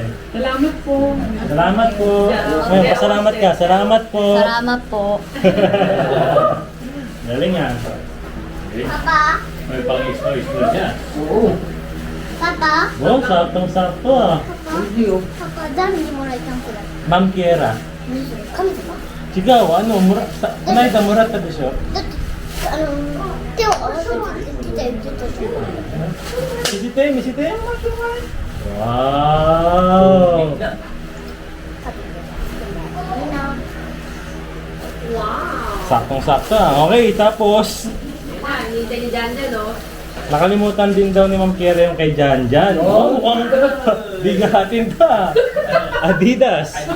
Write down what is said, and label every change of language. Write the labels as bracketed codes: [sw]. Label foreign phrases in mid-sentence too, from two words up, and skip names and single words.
[tl] Salamat po. Salamat po. Ngayon, pasalamat ka. Salamat po. Salamat po Galing nga. Papa May pang-expo niya. Oo. Papa Wow, saktong-sakto ah. Hindi oh. [ja] パパ誰にもらえたんこれ Ma'am Kiera. 神様 Sigaw,この間もらったでしょだって手を合わせて言ってたじゃん見せて。Wow! みんな [tl] Saktong-sakto ah. Okay, tapos Hinihintay ni Janja, no? nakalimutan din daw ni Ma'am Kiera yung kay Janjan. Oh, mukhang bigatin ka. Adidas.